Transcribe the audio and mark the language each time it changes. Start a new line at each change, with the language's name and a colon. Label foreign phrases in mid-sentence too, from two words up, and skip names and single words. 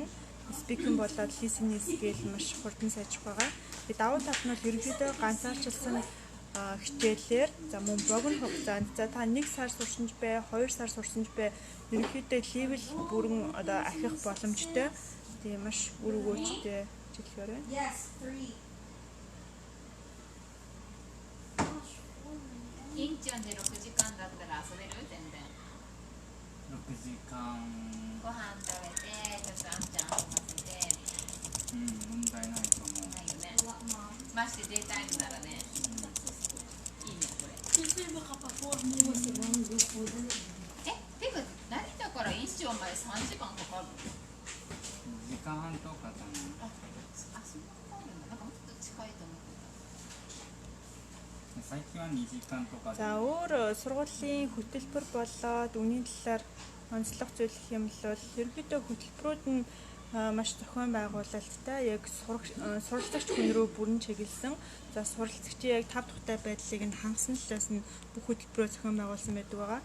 Mongolian: Speaking болоод
English: listening skill
Mongolian: маш хурдан сайжрах байгаа. Тэгээд давуу тал нь бол ерөнхийдөө ганцаарчлсан хичээлээр за мөн богино хугацаанд за та 1 сар сурсан ч бай, 2 сар сурсан ч бай ерөнхийдөө левел бүрэн одоо ахих боломжтой. Тийм маш үр өгөөжтэй хичээлээр байна.
English: Yes, 3.
Japanese: インチョンで6時間だったら遊べる全然 6時間ご飯食べてちょっとあんちゃん遊ばせて問題ないと思う。ないよねましてデイタイムならねてか成田から一丁まで3時間かかるの？時間半とかじゃないあ、そんなかかるんだ。なんかもっと近いと思って最近は2時間とかで
Mongolian: За өөр сургуулийн хөтөлбөр болоод үнийн талаар онцлог зүйл гэх юм бол ерөнхийдөө хөтөлбөрүүд нь маш зохион байгуулалттай яг суралцагч хүн рүү бүрэн чиглэсэн. За суралцагчийн яг тав тухтай байдлыг нь хангасан талаас нь бүх хөтөлбөрөө зохион байгуулсан байдаг байгаа.